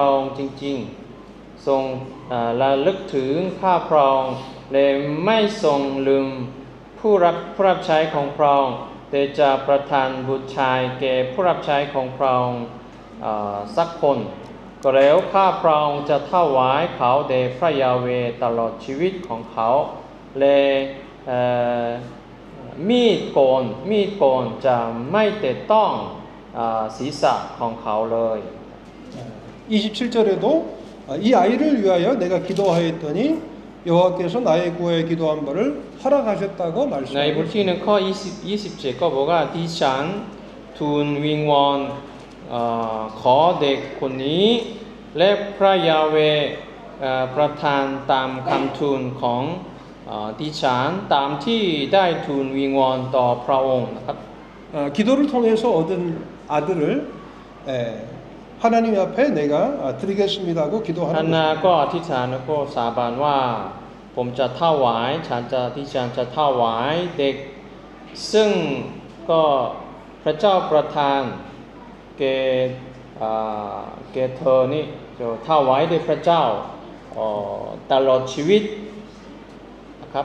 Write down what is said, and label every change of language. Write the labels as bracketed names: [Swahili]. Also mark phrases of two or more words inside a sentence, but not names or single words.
[Thai] องค์จริงๆทรงระลึกถึงข้าพระองค์และไม่ทรงลืมผู้รับใช้ของพระองค์แต่จะประทานบุตรชายแก่ผู้รับใช้ของพระองค์สักคนก็แล้วข้าพระองค์จะถวายเขาแด่พระยาเวห์ตลอดชีวิตของเขาและมีดโกนจะไม่แตะต้องศีรษะของเขาเลย [Korean] 27절에도 이 아이를 위하여 내가 기도하였더니 여호와께서 나의 구하여 기도한 바를 허락하셨다고 [Thai] ในบท [Korean] 말씀하셨습니다. [Thai] ที่1ข้อ27ก็บอกว่าดิฉันทูลวิงวอนขอเด็กคนนี้และพระยาเวห์ประทานตามคำทูลของดิฉันตามที่ได้ทูลวิงวอนต่อพระองค์นะครับ [Korean] 기도를 통해서 얻은 아들을 하나님 앞에 내가 드리겠습니다 하고 [Thai] ฮัน [Korean] 기도하는 [Thai] นา [Korean] 것입니다. [Thai] ก็อธิษฐานแล้วก็สาบานว่าผมจะถวายดิฉันจะถวายเด็กซึ่งก็พระเจ้าประทานแก่เธอนี่จะถวายแด่พระเจ้าตลอดชีวิตนะครับ